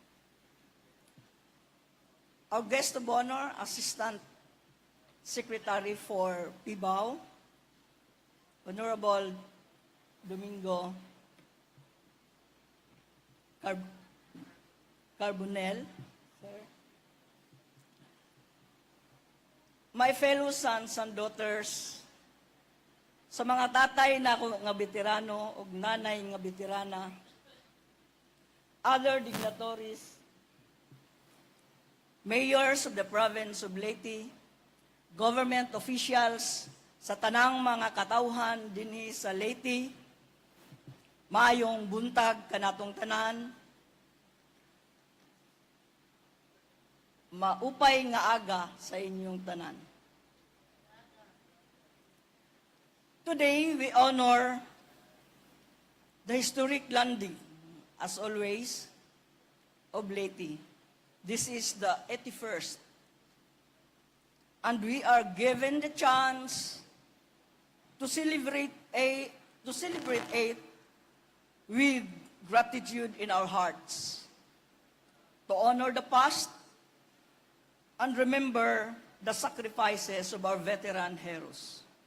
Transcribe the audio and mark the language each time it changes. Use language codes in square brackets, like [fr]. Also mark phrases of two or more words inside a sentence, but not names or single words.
[en] Our guest of honor, Assistant Secretary for PIBAO, Honorable Domingo Carbonell, sir. My fellow sons and daughters, [ceb] sa mga tatay na ako nga veterano o nanay nga veterana, [en] other dignitaries, mayors of the province of Leyte, government officials, [ceb] sa tanang mga katawhan dinhi sa Leyte, maayong buntag kanatong tanan. [war] maupay nga aga sa inyong tanan. [en] Today, we honor the historic landing, as always, of Leyte. This is the 81st. And we are given the chance to celebrate it with gratitude in our hearts, to honor the past and remember the sacrifices of our veteran heroes.